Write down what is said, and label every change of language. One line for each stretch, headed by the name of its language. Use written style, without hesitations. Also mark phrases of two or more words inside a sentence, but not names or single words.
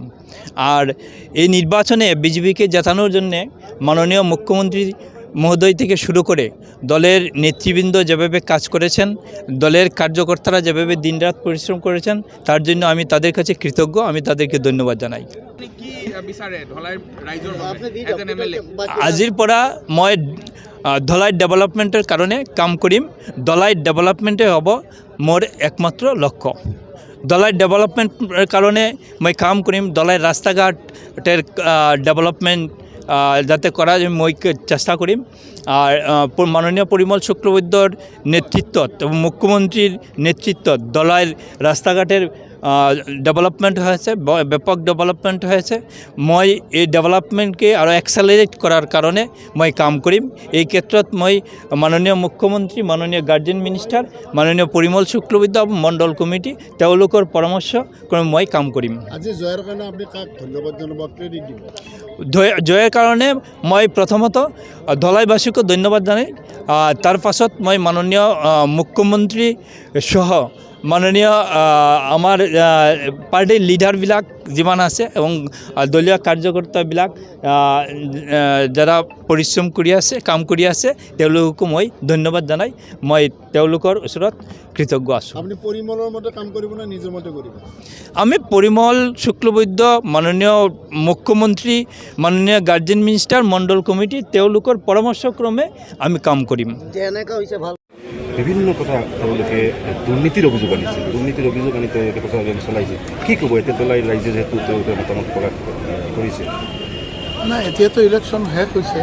Bangla: আর এই নির্বাচনে বিজেপিকে জেতানোর জন্যে মাননীয় মুখ্যমন্ত্রী মহোদয় থেকে শুরু করে দলের নেতৃবৃন্দ যেভাবে কাজ করেছেন, দলের কার্যকর্তারা যেভাবে দিনরাত পরিশ্রম করেছেন, তার জন্য আমি তাদের কাছে কৃতজ্ঞ। আমি তাদেরকে ধন্যবাদ জানাই।
Assamese: আজিৰ পৰা মই ধলাই ডেভেলপমেণ্টৰ কাৰণে কাম কৰিম। ধলাই ডেভেলপমেণ্টে হ'ব মোৰ একমাত্ৰ লক্ষ্য। ধলাই ডেভেলপমেণ্টৰ কাৰণে মই কাম কৰিম।
Bangla: ধলাই ৰাস্তা ঘাটের ডেভেলপমেণ্ট যাতে করা যায়
Assamese: মই চেষ্টা করিম।
Bangla: আর মাননীয় পরিমল শুক্লবৈদ্যর নেতৃত্বত এবং মুখ্যমন্ত্রীর নেতৃত্বত ধলাইয়ের রাস্তাঘাটের ডেভেলপমেন্ট হয়েছে, ব্যাপক ডেভেলপমেন্ট হয়েছে। মই এই ডেভেলপমেন্টকে আরও এক্সেলারেট করার কারণে
Assamese: মই কাম করিম। এই ক্ষেত্ৰত মই মাননীয় মুখ্যমন্ত্রী, মাননীয়
English: guardian minister,
Assamese: মাননীয় পরিমল শুক্লবৈদ্য মণ্ডল কমিটি তেওঁলোকৰ পৰামৰ্শ ক্ৰমে মই কাম কৰিম।
Bangla: আজি জয়ের কারণে আপনি কাক ধন্যবাদ জানাব, ক্রেডিট দিব?
Assamese: জয়ের কারণে মই প্রথমত ধলাইবাসীকে ধন্যবাদ জানাই। তার পাছত মই মাননীয় মুখ্যমন্ত্রী সহ মাননীয় আমার পার্টির লিডারবিলাক যিমান আছে এবং দলীয় কার্যকর্তাবিলাক যারা পরিশ্রম কৰি আছে, কাম কৰি আছে, তেওঁলোককো মই ধন্যবাদ জানাই। মই তেওঁলোকৰ ওচৰত কৃতজ্ঞ আছোঁ।
Bangla: আপনি পরিমলের মতো কাম করব না নিজের মতো করব?
Assamese: আমি পরিমল শুক্লবৈদ্য, মাননীয় মুখ্যমন্ত্রী, মাননীয়
English: guardian minister,
Assamese: মণ্ডল কমিটি তেওঁলোকৰ পৰামৰ্শক্ৰমে আমি কাম কৰিম। বিভিন্ন কথা তেওঁলোকে দুর্নীতির অভিযোগ আনিছে, দুর্নীতির অভিযোগ আনি তেওঁলোকে প্রচার চলাইছে। কি ক'ব এতিয়া দলাই ৰাইজে যেহেতু তেওঁলোকে মতামত প্ৰকাশ কৰিছে? না, এতিয়াতো ইলেকশ্যন শেষ হৈছে।